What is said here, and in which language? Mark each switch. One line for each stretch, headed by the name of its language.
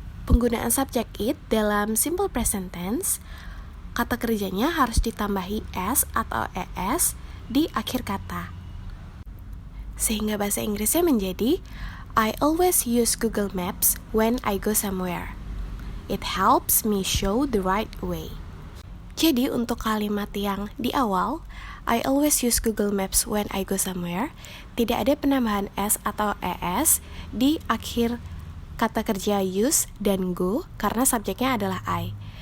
Indonesian: Penggunaan subjek it dalam simple present tense, kata kerjanya harus ditambahi s atau es di akhir kata. Sehingga bahasa Inggrisnya menjadi
English: I always use Google Maps when I go somewhere. It helps me show the right way.
Indonesian: Jadi untuk kalimat yang di awal,
English: I always use Google Maps when I go somewhere,
Indonesian: tidak ada penambahan s atau es di akhir kata kerja use dan go karena subjeknya adalah I.